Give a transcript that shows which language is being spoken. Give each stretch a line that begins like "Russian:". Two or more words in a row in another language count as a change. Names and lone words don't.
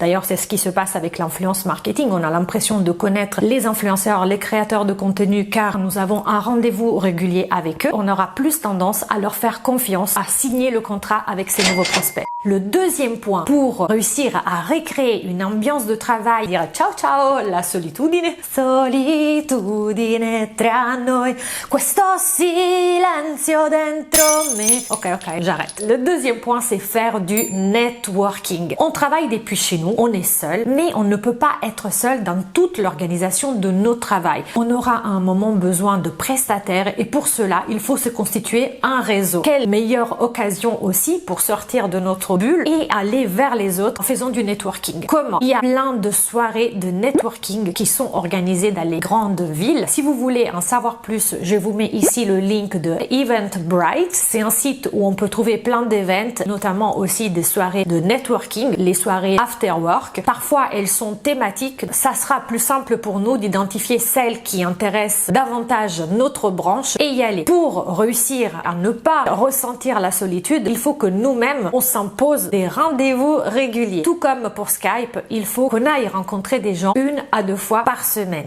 French: D'ailleurs, c'est ce qui se passe avec l'influence marketing. On a l'impression de connaître les influenceurs, les créateurs de contenu, car nous avons un rendez-vous régulier avec eux. On aura plus tendance à leur faire confiance, à signer le contrat avec ces nouveaux prospects. Le deuxième point pour réussir à recréer une ambiance de travail, dire
Italian: ciao ciao, la solitudine. Solitudine tra noi, questo silenzio dentro me.
French: Ok, j'arrête. Le deuxième point, c'est faire du networking. On travaille depuis chez nous, on est seul, mais on ne peut pas être seul dans toute l'organisation de nos travail. On aura à un moment besoin de prestataires et pour cela, il faut se constituer un réseau. Quelle meilleure occasion aussi pour sortir de notre bulle et aller vers les autres en faisant du networking. Comment? Il y a plein de soirées de networking qui sont organisées dans les grandes villes. Si vous voulez en savoir plus, je vous mets ici le link de Eventbrite. C'est un site où on peut trouver plein d'événements, notamment aussi des soirées de networking, les soirées
English: after work.
French: Parfois, elles sont thématiques. Ça sera plus simple pour nous d'identifier celles qui intéressent davantage notre branche et y aller. Pour réussir à ne pas ressentir la solitude, il faut que nous-mêmes, on s'impose des rendez-vous réguliers. Tout comme pour Skype, il faut qu'on aille rencontrer des gens 1 à 2 fois par semaine.